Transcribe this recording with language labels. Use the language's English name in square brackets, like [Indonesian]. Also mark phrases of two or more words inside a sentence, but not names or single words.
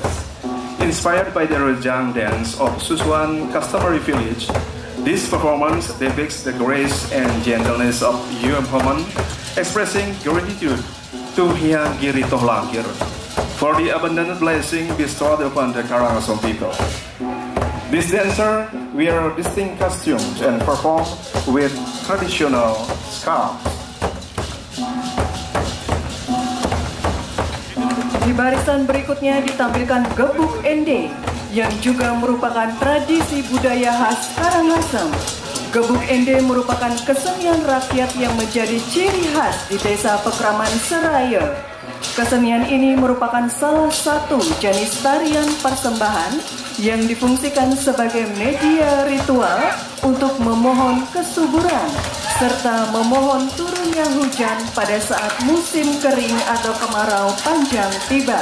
[English] Inspired by the Rejang dance of Susuan customary village, this performance depicts the grace and gentleness of young woman, expressing gratitude to Hyang Girito Langkir for the abundant blessing bestowed upon the Karangasem people. These dancers wear distinct costumes and perform with traditional scarves. [Indonesian] Di barisan berikutnya ditampilkan gebuk ende yang juga merupakan tradisi budaya khas Karangasem. Gebuk ende merupakan kesenian rakyat yang menjadi ciri khas di desa Pekraman Seraya. Kesenian ini merupakan salah satu jenis tarian persembahan yang difungsikan sebagai media ritual untuk memohon kesuburan serta memohon turunnya hujan pada saat musim kering atau kemarau panjang tiba.